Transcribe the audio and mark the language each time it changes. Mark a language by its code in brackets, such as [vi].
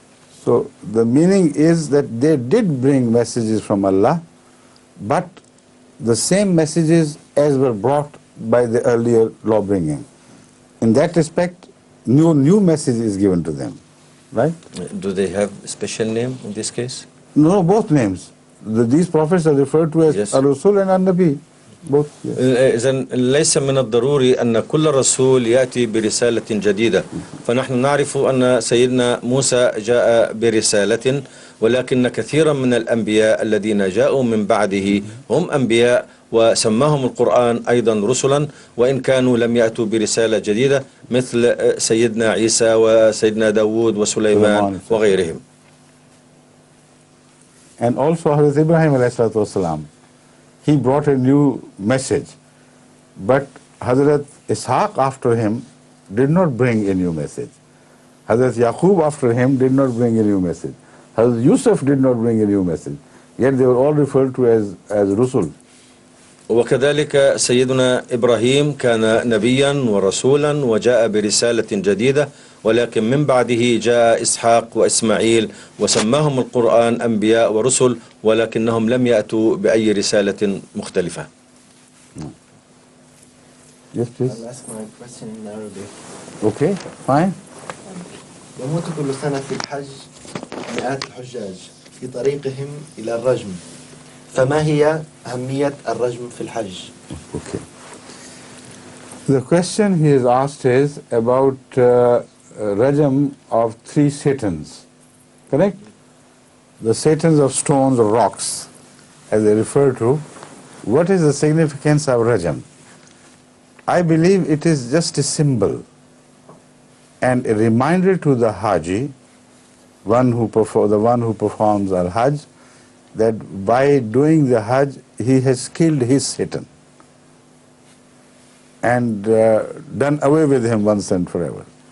[en] So the meaning is that they did bring messages from Allah, but the same messages as were brought by the earlier law-bringing. In that respect, new message is given to them, right? Do they have a special name in this case? No, both names. These prophets are referred to as a Rasul and a Nabi. Both, yes. [ar] إذن ليس من الضروري أن كل رسول يأتي برسالة جديدة، فنحن نعرف أن سيدنا موسى جاء برسالة، ولكن كثيرا من الأنبياء الذين جاءوا من بعده هم أنبياء وسماهم القرآن أيضا رسلا، وإن كانوا لم يأتوا برسالة جديدة مثل سيدنا عيسى وسيدنا داود وسليمان وغيرهم. [en] And also Hazrat Ibrahim [ar] alayhi salatu wasalam, [en] he brought a new message. But Hazrat Ishaq after him did not bring a new message. Hazrat Yaqub after him did not bring a new message. Hazrat Yusuf did not bring a new message. Yet they were all referred to as Rasul. [ar] وكذلك سيدنا إبراهيم كان نبيا ورسولا وجاء برسالة جديدة، ولكن من بعده جاء إسحاق وإسماعيل وسماهم القرآن أنبياء ورسل، ولكنهم لم يأتوا بأي رسالة مختلفة. [en] Yes, please. I'll ask my question in Arabic. Okay, fine. [ar] يموت كل سنة في الحج مئات الحجاج في طريقهم إلى الرجم، فما هي أهمية الرجم في الحج؟ [en] Okay. The question he has asked is about Rajm of 3 Satans, correct? The Satans of stones or rocks, as they refer to. What is the significance of Rajm? I believe it is just a symbol and a reminder to the Haji, the one who performs al-Hajj, that by doing the Hajj, he has killed his Satan and done away with him once and forever.